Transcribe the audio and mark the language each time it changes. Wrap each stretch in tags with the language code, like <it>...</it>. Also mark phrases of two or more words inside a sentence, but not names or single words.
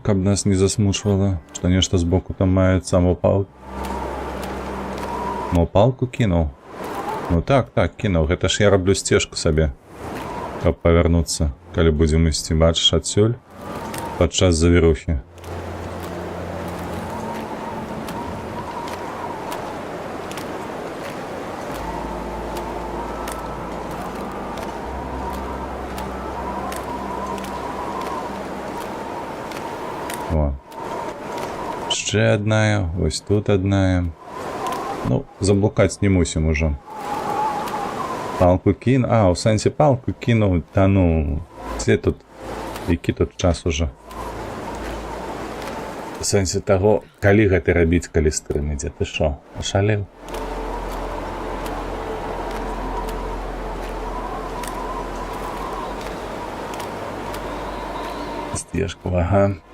<be>каб нас не засмучвала, што нешта збоку там маецца мопалку. Мопалку кінуў? Ну так, кінуў. Гэта ж я раблю сцежку сабе, каб павярнуцца, калі будзем ісці, бачыш, адсюль падчас завірухі. О.</be> <uk>Ще одна, ось тут одна. Ну,</uk> <be>заблукаць не мусім ужо. Палку кінуў. А, у сэнсе палку кінуў. Та ну, дзе тут? Які тут час ужо? У сэнсе таго, калі гэта рабіць, калі стрым ідзе? Ты шо, ашалеў? Стежку, ага.</be>